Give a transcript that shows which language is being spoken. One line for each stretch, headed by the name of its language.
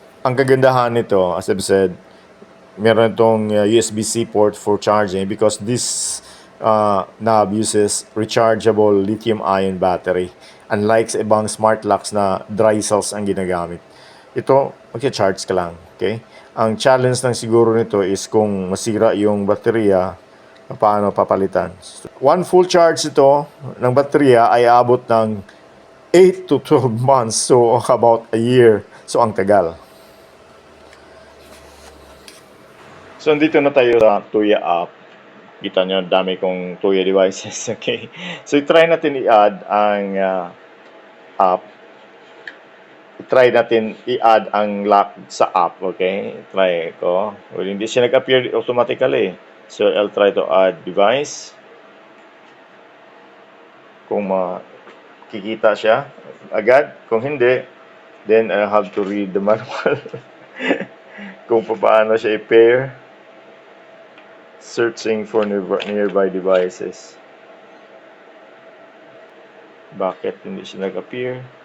Filipino: Ang kagandahan nito,
English: as I've said,
Filipino: meron itong
English: USB-C port for charging because this knob uses rechargeable lithium-ion battery.
Filipino: Unlike sa ibang smart locks na dry cells ang ginagamit. Ito, mag-charge ka lang. Okay? Ang challenge lang siguro nito is kung masira yung baterya, paano papalitan.
English: One full charge
Filipino: ito ng baterya ay abot ng 8 to 12 months.
English: So, about a year. So, ang tagal.
Filipino: So, andito na tayo sa Tuya app. Kita nyo, dami kong Tuya devices. Okay. So, try natin i-add ang app. Try natin i-add ang lock sa app. Okay. Try ko. Well, hindi siya nag-appear automatically.
English: So, I'll try to add device.
Filipino: Kung makikita siya agad. Kung hindi,
English: then I'll have to read the manual.
Filipino: Kung paano siya i-pair.
English: Searching for nearby devices.
Filipino: Bakit hindi siya nag-appear?